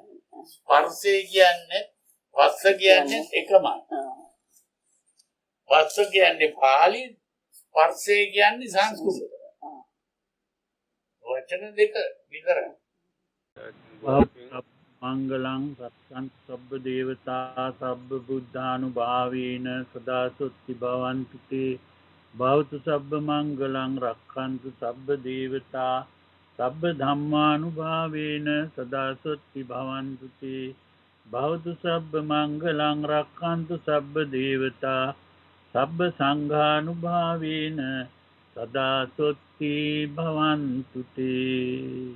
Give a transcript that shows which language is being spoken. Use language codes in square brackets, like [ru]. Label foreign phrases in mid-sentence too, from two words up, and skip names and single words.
[si] ස්පර්ශය කියන්නේ පස්ස කියන්නේ එකමයි. පස්ස කියන්නේ පාලි, ස්පර්ශය කියන්නේ සංස්කෘත. වචන දෙක විතරයි. [pi] මංගලං රක්ඛන්තු සබ්බ දේවතා සබ්බ බුද්ධානුභාවේන සදා සොත්ති භවන්තු තේ භවතු සබ්බ මංගලං රක්ඛන්තු සබ්බ දේවතා සබ්බ ධම්මානුභාවේන සදා සොත්ති භවන්තු තේ භවතු සබ්බ මංගලං රක්ඛන්තු සබ්බ දේවතා සබ්බ සංඝානුභාවේන සදා සොත්ති භවන්තු තේ.